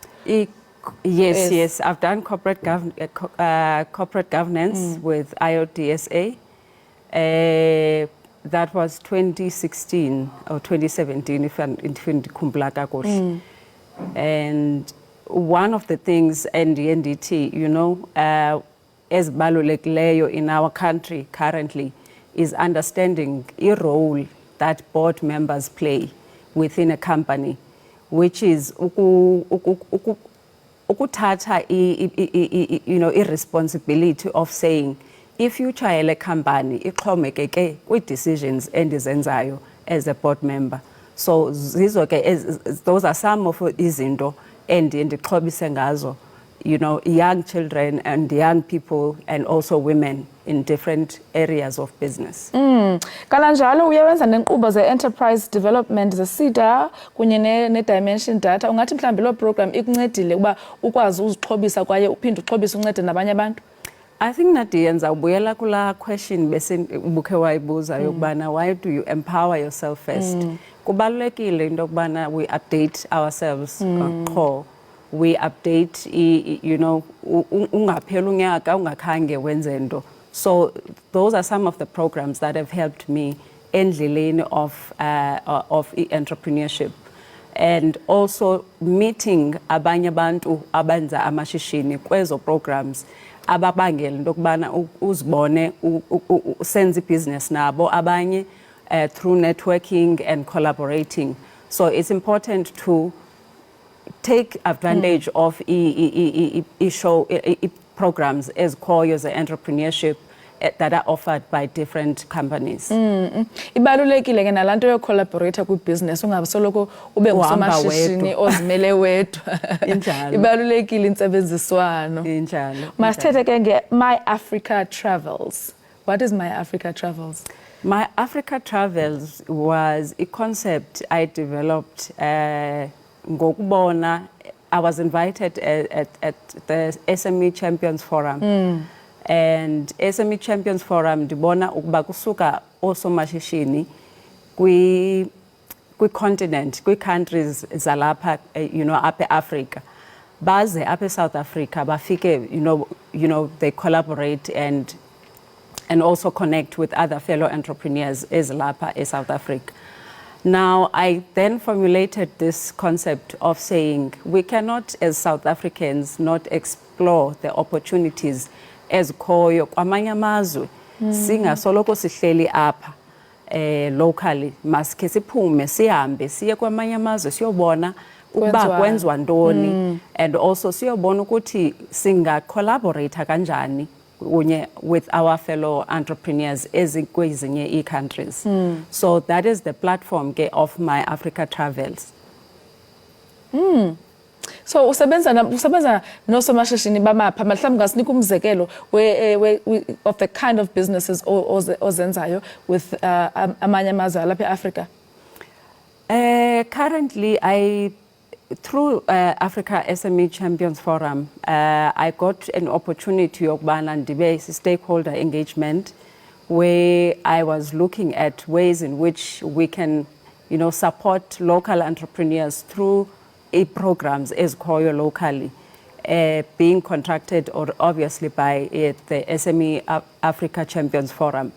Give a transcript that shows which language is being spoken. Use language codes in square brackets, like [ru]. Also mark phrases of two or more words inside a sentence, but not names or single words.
[en] Yes. I've done corporate governance with IODSA. That was 2016 or 2017, if [xh] ndikhumbula kakuhle. [en] And one of the things NDT, ezibalulekileyo in our country currently is understanding the role that board members play within a company, which is ukuthatha irresponsibility of saying if [xh] utshayele company ixhomekeke kwi-decisions endizenzayo [en] as a board member. So those are some of [xh] izinto endixhobise ngazo, [en] young children and young people and also women in different areas of business. [xh] Kananjalo uyawenza nenkqubo ze- [en] enterprise development [xh] ze-SEDA kunye ne-dimension data. Ungathi mhlawumbi lo program ikuncedile ukuba ukwazi uzixhobisa kwaye uphinde uxhobise uncede nabanye abantu? [en] I think Nadia [xh] ndizawubuyela kula [en] question [xh] ubukhe wayibuza yokubana [en] why do you empower yourself first? [xh] Kubalulekile into yokubana [en] we update ourselves [xh] qho. [en] We update, [xh] ungaphela unyaka ungakhange wenze nto. [en] So those are some of the programs that have helped me endleleni of entrepreneurship, and also meeting [xh] abanye abantu abenza amashishini kwezo programs ababangela into yokubana uzibone senze business nabo abanye [en] through networking and collaborating. So it's important to take advantage of programs as core as entrepreneurship that are offered by different companies. [xh] Ibalulekile ke nalanto yo collaborate kwi-business ungasoloko ube ngusomashishini ozimele wedwa. Injalo. Ibalulekile intsebenziswano. Injalo. Masithethe ke nge-My Africa Travels. [en] What is My Africa Travels? My Africa Travels was a concept I developed ngokubona. I was invited at the SME Champions Forum. [xh] And SME Champions Forum ndibona ukuba kusuka osomashishini kwi-continent, kwi-countries zalapha, apha eAfrica. Baze apha eSouth Africa bafike, [en] they collaborate and also connect with other fellow entrepreneurs [xh] ezilapha eSouth Africa. [en] Now, I then formulated this concept of saying we cannot, as South Africans, not explore the opportunities [xh] ezikhoyo kwamanye amazwe singasoloko sihleli apha [en] locally. [xh] Maske siphume sihambe siye kwamanye amazwe siyobona ukuba kwenziwa ntoni, [en] and also [xh] siyobona ukuthi singa [en] collaborate kanjani with our fellow entrepreneurs kwezinye countries. So that is the platform of my Africa travels. [xh] So usebenza nosomashishini bamapha mhlawumbe ngasinika umzekelo [en] of the kind of businesses [xh] ozenzayo with amanye amazwe alapha eAfrica. [en] Currently, through Africa SME Champions Forum, I got an opportunity of a stakeholder engagement where I was looking at ways in which we can, support local entrepreneurs through programs as Koyo locally, being contracted or obviously by the SME Africa Champions Forum.